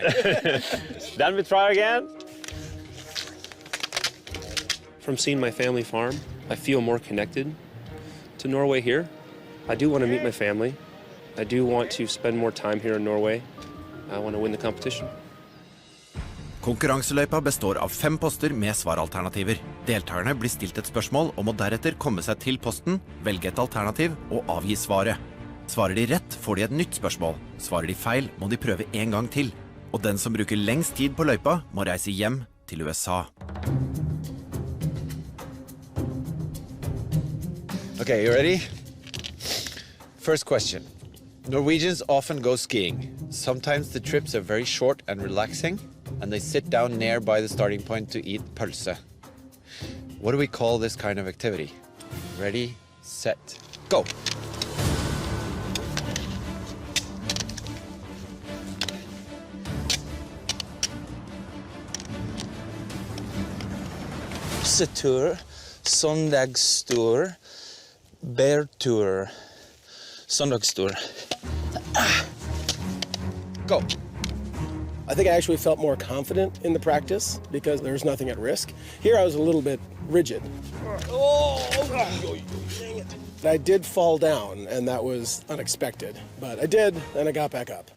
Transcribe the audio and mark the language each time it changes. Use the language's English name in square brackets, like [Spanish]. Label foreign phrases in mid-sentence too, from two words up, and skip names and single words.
[English] Then we try again. From seeing my family farm, I feel more connected to Norway here. I do want to meet my family. I do want to spend more time here in Norway. I want to win the competition. [Norwegian] Konkurranseløypa består av 5 poster med svaralternativer. Deltakerne blir stilt et spørsmål og må deretter komme seg til posten, velge et alternativ og avgi svaret. Svarer de rett, får de et nytt spørsmål. Svarer de feil, må de prøve en gang til. Og den som bruker lengst tid på løypa, må reise hjem til USA. [English] Okay, you ready? First question. Norwegians often go skiing. Sometimes the trips are very short and relaxing, and they sit down nearby the starting point to eat pølse. What do we call this kind of activity? Ready, set, go! [Norwegian] Pølsetur, søndagstur, bærtur, søndagstur. [English] Go! I think I actually felt more confident in the practice because there was nothing at risk. Here I was a little bit rigid. I did fall down, and that was unexpected. But I did, and I got back up.